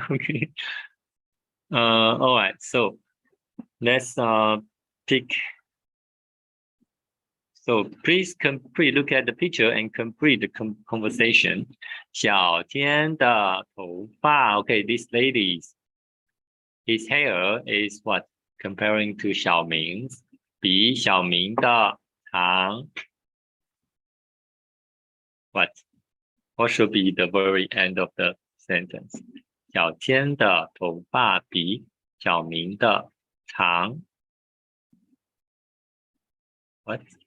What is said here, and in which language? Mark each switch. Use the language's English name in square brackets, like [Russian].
[English] Okay, all right, so let's pick. So please look at the picture and complete the conversation. 小天的头发 okay, this lady's his hair is what? Comparing to 小明比小明的长 what? What should be the very end of the sentence? [Chinese] 小天的头发比小明的长 What?